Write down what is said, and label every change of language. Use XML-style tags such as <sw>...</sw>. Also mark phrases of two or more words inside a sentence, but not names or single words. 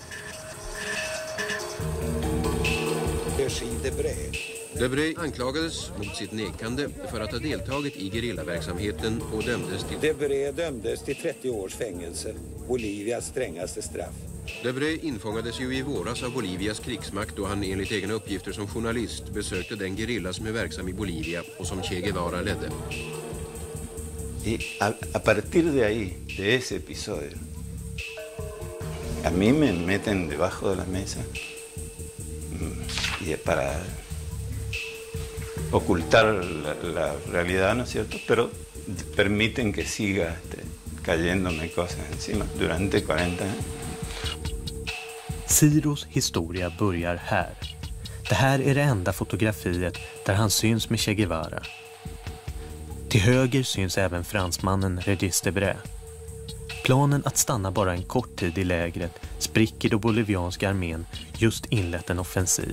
<sv>Debray anklagades mot sitt nekande för att ha deltagit i gerillaverksamheten och dömdes till... Debray dömdes till 30 års fängelse, Bolivias strängaste straff. Debray infångades ju i våras av Bolivias krigsmakt då han enligt egna uppgifter som journalist besökte den gerilla som är verksam i Bolivia och som Che Guevara ledde.</sv> <es>A partir de ahí, de ese episodio, a mí me meten debajo de la mesa y para ocultar la realidad, ¿no es cierto? Pero permiten que siga cayéndome cosas encima durante 40 años.</es> <sv>Ciros historia börjar här. Det här är det enda fotografiet där han syns med Che Guevara. Till höger syns även fransmannen Regis Debray. Planen att stanna bara en kort tid i lägret spricker då bolivianska armén just inlett en offensiv.</sv>